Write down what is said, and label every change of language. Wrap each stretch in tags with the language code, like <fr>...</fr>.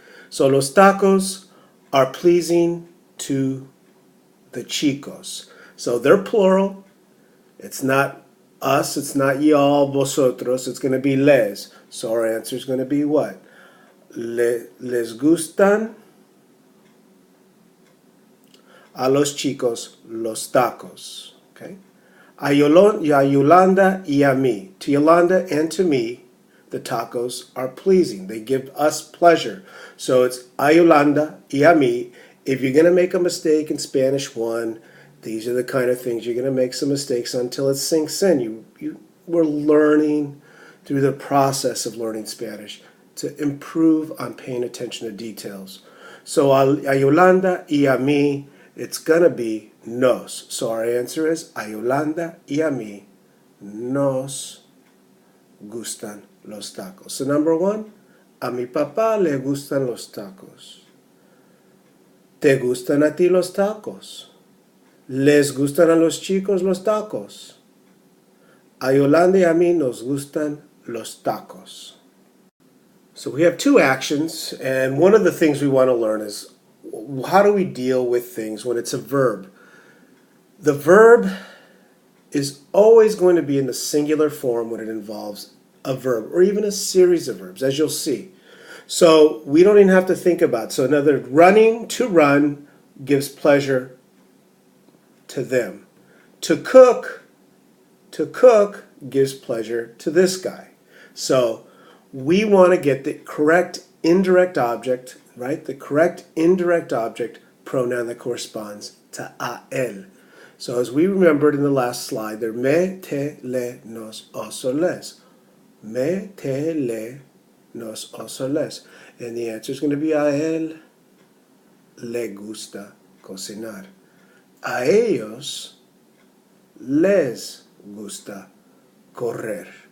<en>So los tacos are pleasing to the chicos. So they're plural. It's not us, it's not y'all, vosotros. It's going to be les. So our answer is going to be what?</en> <es>Les gustan a los chicos los tacos. Okay? A Yolanda y a mí.</es> <en>To Yolanda and to me, the tacos are pleasing. They give us pleasure. So it's</en> <es>a Yolanda y a mí.</es> <en>If you're going to make a mistake in Spanish 1, these are the kind of things you're going to make some mistakes until it sinks in. We're learning through the process of learning Spanish to improve on paying attention to details. So a Yolanda y a mí, it's going to be nos. So our answer is</en> <es>a Yolanda y a mí nos gustan los tacos. So number 1, a mi papá le gustan los tacos. ¿Te gustan a ti los tacos? ¿Les gustan a los chicos los tacos? A Yolanda y a mí nos gustan los tacos.</es> <en>So we have 2 actions, and one of the things we want to learn is how do we deal with things when it's a verb? The verb is always going to be in the singular form when it involves a verb, or even a series of verbs, as you'll see. So we don't even have to think about it. So another, running, to run, gives pleasure to them. To cook gives pleasure to this guy. So we want to get the correct indirect object, right? The correct indirect object pronoun that corresponds to a él. So as we remembered in the last slide, they're me, te, le, nos, oso, les.</en> <es>Me, te, le, nos, oso, les.</es> <en>And the answer is going to be</en> <es>a él le gusta cocinar. A ellos les gusta correr.</es>